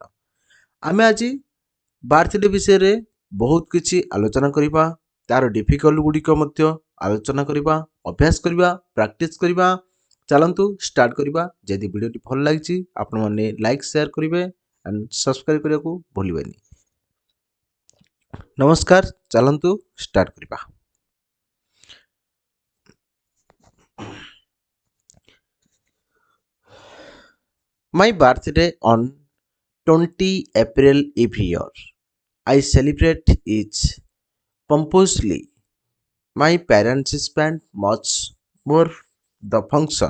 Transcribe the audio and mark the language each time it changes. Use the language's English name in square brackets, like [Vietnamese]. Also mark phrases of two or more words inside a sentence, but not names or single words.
[Odia] ଆମେ ଆଜି ବାର୍ଥଡେ ବିଷୟରେ ବହୁତ କିଛି ଆଲୋଚନା କରିବା, ତାର ଡିଫିକଲ୍ଟ ଗୁଡ଼ିକ ମଧ୍ୟ ଆଲୋଚନା କରିବା, ଅଭ୍ୟାସ କରିବା, ପ୍ରାକ୍ଟିସ କରିବା। ଚାଲନ୍ତୁ ଷ୍ଟାର୍ଟ କରିବା। ଯଦି ଭିଡ଼ିଓଟି ଭଲ ଲାଗିଛି ଆପଣମାନେ [English] like share [Odia] କରିବେ [English] and subscribe [Odia] କରିବାକୁ ଭୁଲିବେନି। ନମସ୍କାର, ଚାଲନ୍ତୁ ଷ୍ଟାର୍ଟ କରିବା। [English] My birthday on 20 April every year. I celebrate it pompously. My parents spend much more the function.